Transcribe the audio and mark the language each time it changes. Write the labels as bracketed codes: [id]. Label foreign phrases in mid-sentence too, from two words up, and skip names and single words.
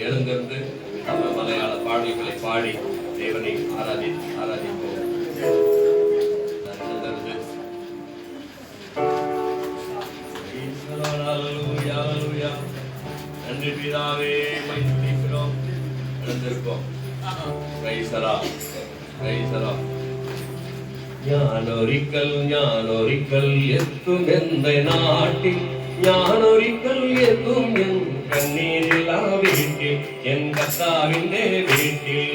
[ta] எழுந்திருந்து நம்ம மலையாள பாடல்களை பாடி தேவனை ஆராதிப்போம். நன்றி பிதாவே, துதிக்கிறோம். எழுந்திருப்போம். [ml] ഞാനൊരിക്കൽ എത്തും എന്റെ നാട്ടിൽ, ഞാനൊരിക്കൽ എത്തും എൻ കണ്ണീരില്ലാ വീട്ടിൽ, എൻ കർത്താവിന്റെ വീട്ടിൽ.